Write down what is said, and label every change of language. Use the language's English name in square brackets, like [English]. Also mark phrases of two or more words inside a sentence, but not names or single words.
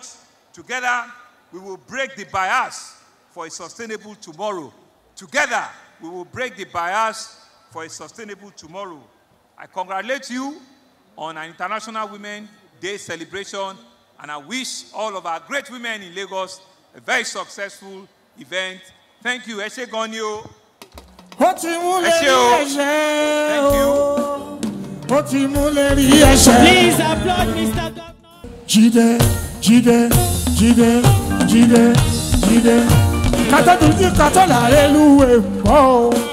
[English] Together, we will break the bias for a sustainable tomorrow. Together, we will break the bias for a sustainable tomorrow. I congratulate you on our International Women's Day celebration, and I wish all of our great women in Lagos a very successful event. Thank you. [Yoruba] Ẹ ṣé gan ni o. [English] Thank you. Please applaud Mr. Governor. Jide. Katola reluwe mbo.